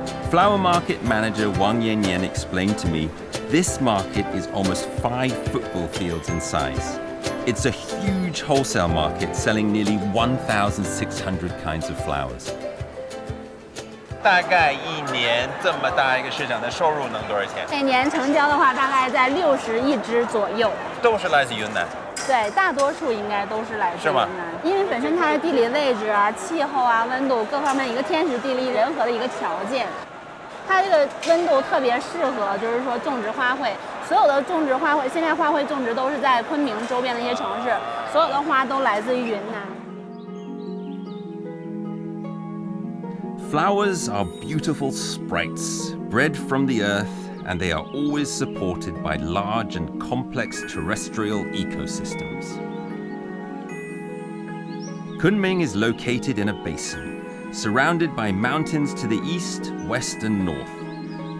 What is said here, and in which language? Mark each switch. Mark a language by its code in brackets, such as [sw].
[en] Flower market manager Wang Yanyan explained to me, this market is almost 5 football fields in size. It's a huge wholesale market selling nearly 1,600 kinds of flowers. [zh] 大概一年这么大一个市场的收入能多少钱？每年成交的话，大概在60亿只左右。都是来自云南。对，大多数应该都是来自云是吗南，因为本身它的地理位置啊、气候啊、温度各方面一个天时地利人和的一个条件。它这个温度特别适合，就是说种植花卉。所有的种植花卉，现在花卉种植都是在昆明周边的一些城市，所有的花都来自于云南。 [en] Flowers are beautiful sprites, bred from the earth, and they are always supported by large and complex terrestrial ecosystems. Kunming is located in a basin, surrounded by mountains to the east, west, and north.